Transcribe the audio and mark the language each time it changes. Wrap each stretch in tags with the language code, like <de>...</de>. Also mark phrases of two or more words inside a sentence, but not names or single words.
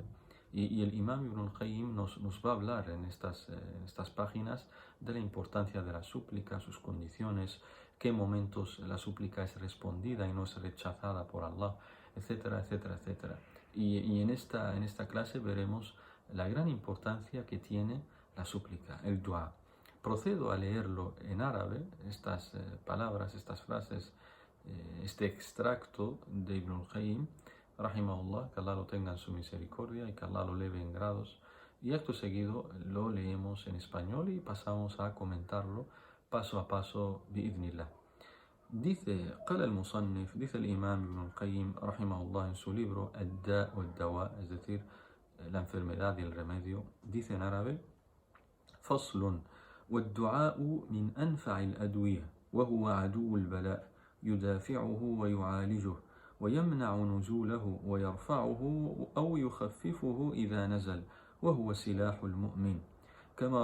<es>Y el Imam Ibn al-Qayyim nos va a hablar en estas páginas de la importancia de la súplica, sus condiciones, qué momentos la súplica es respondida y no es rechazada por Allah, etcétera, etcétera, etcétera. Y en esta clase veremos la gran importancia que tiene la súplica, el dua. Procedo a leerlo en árabe, estas palabras, estas frases, este extracto de Ibn al-Qayyim, rahimahullah, que Allah lo tenga en su misericordia y que Allah lo eleve en grados. Y acto seguido lo leemos en español y pasamos a comentarlo paso a paso, bi'idhnillah. Dice,</es> <ar>قال المصنف,</ar> <es>dice el Imam Ibn al-Qayyim, rahimahullah, en su libro,</es> <ar>الداء والدواء,</ar> <es>es decir, la enfermedad y el remedio, dice en árabe,</es> <ar>فصل والدعاء من أنفع الأدوية وهو عدو البلاء يدافعه ويعالجه ويمنع نزوله ويرفعه أو يخففه إذا نزل وهو سلاح المؤمن كما</ar>